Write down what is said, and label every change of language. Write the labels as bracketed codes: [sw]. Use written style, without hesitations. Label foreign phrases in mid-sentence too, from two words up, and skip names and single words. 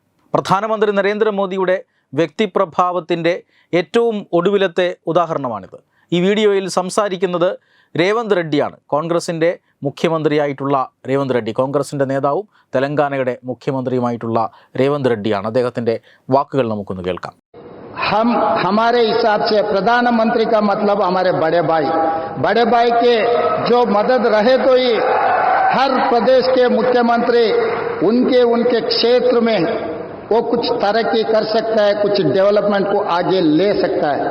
[ml] പ്രധാനമന്ത്രി നരേന്ദ്രമോദിയുടെ വ്യക്തിപ്രഭാവത്തിൻ്റെ ഏറ്റവും ഒടുവിലത്തെ ഉദാഹരണമാണിത്. ഈ വീഡിയോയിൽ സംസാരിക്കുന്നത് രേവന്ത് റെഡ്ഡിയാണ്. കോൺഗ്രസിൻ്റെ മുഖ്യമന്ത്രിയായിട്ടുള്ള രേവന്ത് റെഡ്ഡി, കോൺഗ്രസിൻ്റെ നേതാവും തെലങ്കാനയുടെ മുഖ്യമന്ത്രിയുമായിട്ടുള്ള രേവന്ത് റെഡ്ഡിയാണ്. അദ്ദേഹത്തിൻ്റെ വാക്കുകൾ നമുക്കൊന്ന് കേൾക്കാം. [hi] हम हमारे हिसाब से प्रधानमंत्री का मतलब हमारे बड़े भाई के जो मदद रहे तो ही हर प्रदेश के मुख्यमंत्री उनके क्षेत्र में वो कुछ तरक्की कर सकता है, कुछ डेवलपमेंट को आगे ले सकता है.